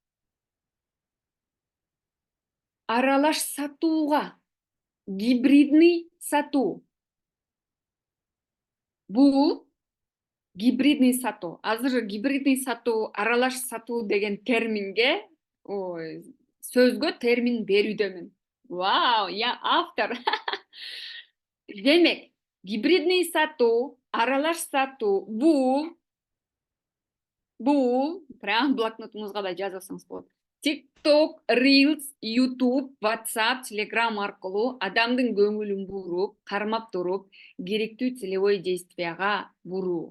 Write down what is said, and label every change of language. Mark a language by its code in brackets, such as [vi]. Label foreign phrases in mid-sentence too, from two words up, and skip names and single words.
[ky] Аралаш сатууга, гибридный сатуу. Бул гибридный сатуу. Азыр гибридный сатуу, аралаш сатуу деген терминге, сөзгө термин берүүдөмүн. [ru] Вау, я автор. [ky] Демек, гибридный сатуу, аралаш сатуу бул прям блокнотуңузга да жазып алсаңыз болот. TikTok, Reels, YouTube, WhatsApp, Telegram аркылуу адамдын көңүлүн буруп, кармап туруп, керектүү [ru] целевой действияга [ky] буруу.